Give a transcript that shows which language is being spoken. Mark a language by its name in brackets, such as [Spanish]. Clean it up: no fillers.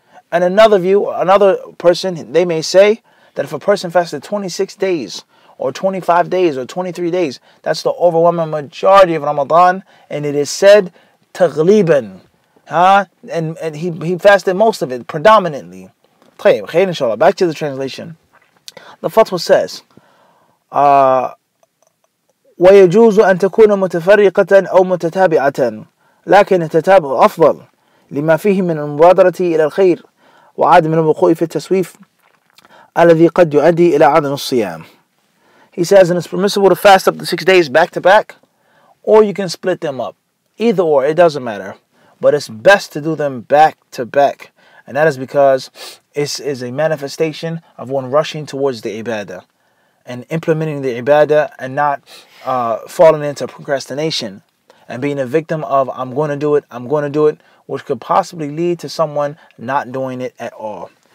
[English] And another view, another person, they may say that if a person fasted 26 days, or 25 days, or 23 days, that's the overwhelming majority of Ramadan, and it is said taghliban, and he fasted most of it, predominantly. Inshallah. Back to the translation. The fatwa says, [Arabic] ويجوز أن تكون متفرقة أو متتابعة لكن التتابع أفضل لما فيه من المبادرة إلى الخير وعدم الوقوع في التسويف الذي قد يؤدي إلى عدم الصيام. [English] He says, and it's permissible to fast up to 6 days back to back, or you can split them up. Either or, it doesn't matter. But it's best to do them back to back. And that is because it is a manifestation of one rushing towards the ibadah and implementing the ibadah and not falling into procrastination and being a victim of I'm going to do it, which could possibly lead to someone not doing it at all.